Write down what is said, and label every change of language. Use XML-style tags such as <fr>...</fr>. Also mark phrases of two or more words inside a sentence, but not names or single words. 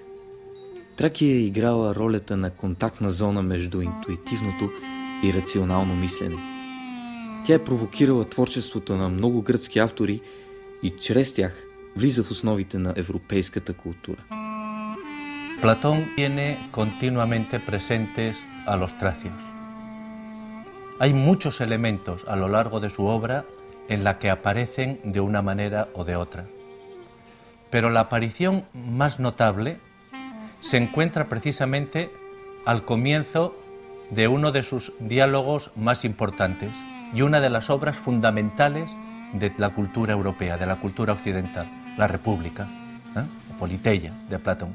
<bg>Тракия е играла ролята на контактна зона между интуитивното и рационално мислене. Тя е провокирала творчеството на много гръцки автори и чрез тях влиза в основите на европейската култура.</bg> <es>Platón tiene continuamente presentes a los tracios. Hay muchos elementos a lo largo de su obra en la que aparecen de una manera o de otra. Pero la aparición más notable se encuentra precisamente al comienzo de uno de sus diálogos más importantes y una de las obras fundamentales de la cultura europea, de la cultura occidental, la República, Politeia, de Platón.</es>